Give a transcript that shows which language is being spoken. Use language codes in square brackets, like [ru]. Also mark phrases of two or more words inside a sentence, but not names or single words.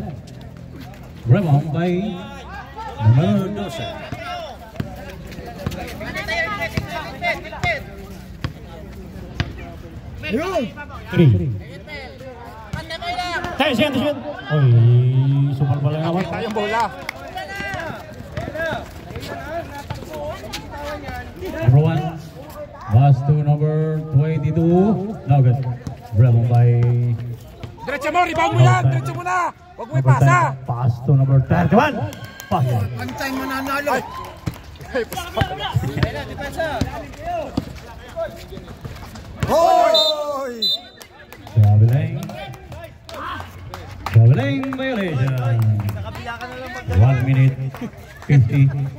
[en] Rebound by number 12. [tl] Yung! [en] 3. 10 seconds to shoot. [tl] Oy, sumal pala naman. Kita yung bola. [en] Number 1. Pass to number 22. No good. Rebound by [tl] Diretso mo, rebound mo yan. Diretso mo na. Huwag mo [en] number [tl] ipasa. [en] 10. Pass to number 31. Pass. [tl] Pantay mananalo. Ay, pasa. Hoy! [en] Traveling violation. 1 minute 50.